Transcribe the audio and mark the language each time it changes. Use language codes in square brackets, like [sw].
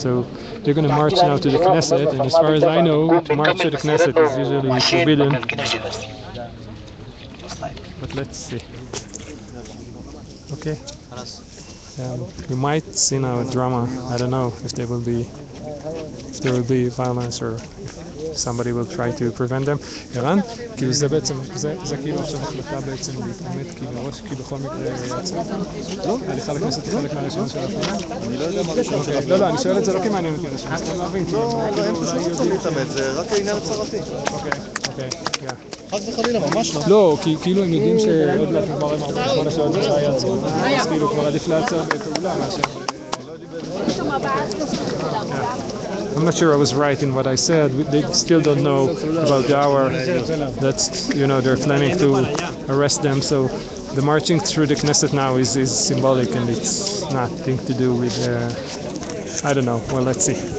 [en] So they're going to march now to the Knesset, and as far as I know, to march to the Knesset is usually forbidden. But let's see. Okay. You might see now a drama. I don't know if there will be violence or if somebody will try to prevent them. [he] ערן, כאילו זה בעצם, זה כאילו עכשיו החלטה בעצם להתעמת, כי מראש, כי בכל מקרה יצא אותם? לא? הליכה לכנסת היא חלק מהרשימה של ההפגנה? אני לא יודע מה הרשימה של ההפגנה. לא, אני שואל את זה לא כמעניין אותי, אני סתם להבין. לא, הם פשוט לא צריכים להתעמת, זה רק העניין הצהרתי. אוקיי, חס וחלילה, ממש לא. לא, כי כאילו הם יודעים שעוד מעט נגמר עם 48 שעות שעה יעצרו, אז כאילו כבר עדיף לעצור בפעולה מאשר... [en] I'm not sure I was right in what I said. They still don't know about the hour. That's, you know, they're planning to arrest them. So the marching through the Knesset now is symbolic, and it's nothing to do with, I don't know. Well, let's see.